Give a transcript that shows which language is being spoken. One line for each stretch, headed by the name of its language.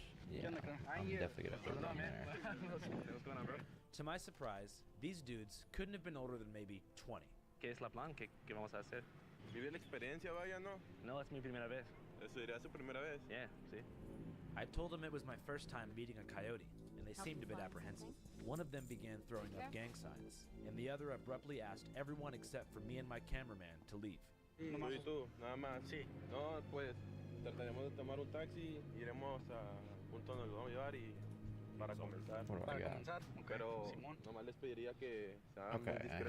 English: Yeah, I'm definitely gonna put them there. What's going on, bro? To my surprise, these dudes couldn't have been older than maybe 20.
Spanish: ¿Qué es la plan? ¿Qué vamos a hacer? Vivir la experiencia, vaya, ¿no? No, es mi primera vez. ¿Eso sería su primera vez?
English: Yeah,
Spanish: sí.
English: I told them it was my first time meeting a coyote, and they seemed a bit apprehensive. One of them began throwing up gang signs, and the other abruptly asked everyone except for me and my cameraman to leave.
Spanish: Tú y tú, nada más. Sí. No, pues trataremos de tomar un taxi, iremos a punto donde lo vamos a llevar y para comenzar. Pero nomás les pediría que sean muy discretos